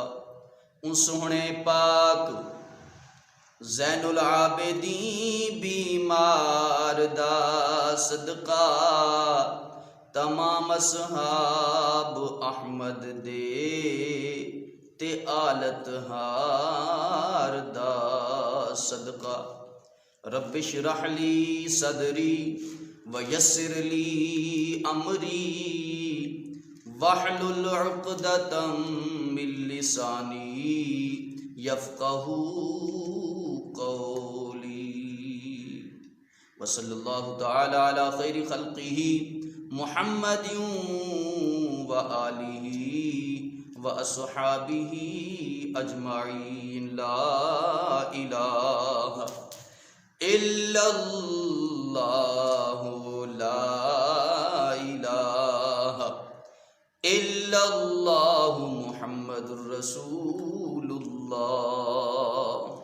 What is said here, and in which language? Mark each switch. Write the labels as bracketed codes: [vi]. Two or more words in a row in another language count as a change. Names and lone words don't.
[pa] سونے پاک زین العابدین بیمار دا صدقہ. تمام اصحاب احمد دے تے آلت ہار دا صدقہ. [ar] رب اشرح لی صدری ویسر لی امری واحلل عقدۃ من لسانی یفقہوا قولی. وصلی اللہ تعالی علی خیر خلقہ محمد وآلہ واصحابہ اجمعین. لا الہ الا اللہ لا الہ الا اللہ محمد رسول اللہ.